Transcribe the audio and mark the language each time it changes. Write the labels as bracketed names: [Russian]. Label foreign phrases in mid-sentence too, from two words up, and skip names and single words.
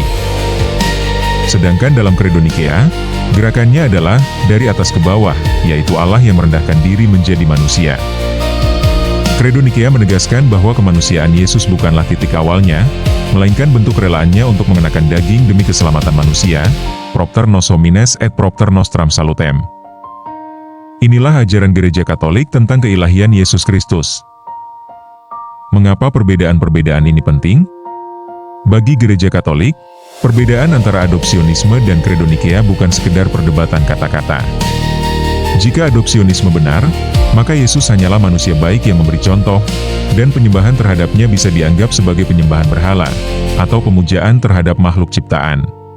[Indonesian] Sedangkan dalam Kredo Nikea, gerakannya adalah dari atas ke bawah, yaitu Allah yang merendahkan diri menjadi manusia. Kredo Nikea menegaskan bahwa kemanusiaan Yesus bukanlah titik awalnya, melainkan bentuk relaannya untuk mengenakan daging demi keselamatan manusia, [Latin] propter nos homines et propter nostram salutem. [Indonesian] Inilah ajaran Gereja Katolik tentang keilahian Yesus Kristus. Mengapa perbedaan-perbedaan ini penting? Bagi Gereja Katolik, perbedaan antara adopsionisme dan Kredo Nikea bukan sekedar perdebatan kata-kata. Jika adopsionisme benar, maka Yesus hanyalah manusia baik yang memberi contoh, dan penyembahan terhadapnya bisa dianggap sebagai penyembahan berhala, atau pemujaan terhadap makhluk ciptaan.